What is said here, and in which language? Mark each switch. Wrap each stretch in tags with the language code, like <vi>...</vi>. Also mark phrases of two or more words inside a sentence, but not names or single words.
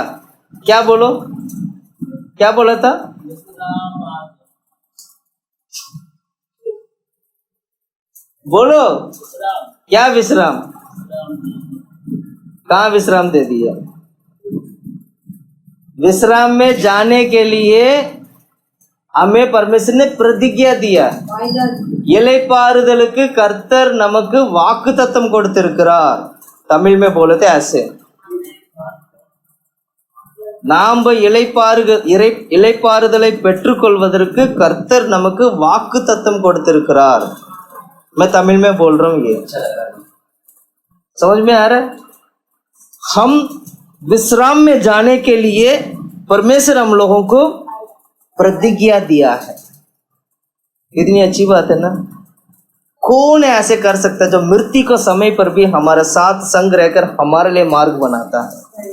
<hi>क्या बोलो, क्या बोला था? बोलो, क्या विश्राम? कहाँ विश्राम दे दिया? विश्राम में जाने के लिए हमें परमेश्वर ने प्रतिज्ञा दिया।</hi> <ta>இளைப்பாறுதலுக்கு கர்த்தர் நமக்கு வாக்குத்தத்தம் கொடுத்திருக்கிறார்।</ta> <hi>தமிழ் में बोले थे ऐसे,</hi> <ta>நாம் இளைப்பாறுதலை பெற்றுக்கொள்வதற்கு கர்த்தர் நமக்கு வாக்குத்தத்தம் கொடுத்திருக்கிறார்।</ta> <hi>मैं तमिल में बोल रहा हूँ, ये समझ में आ रहा है? हम विश्राम में जाने के लिए परमेश्वर हम लोगों को प्रतिज्ञा दिया है। कितनी अच्छी बात है ना। कौन ऐसे कर सकता है जो मृत्यु के समय पर भी हमारे साथ संग रहकर हमारे लिए मार्ग बनाता है?</hi>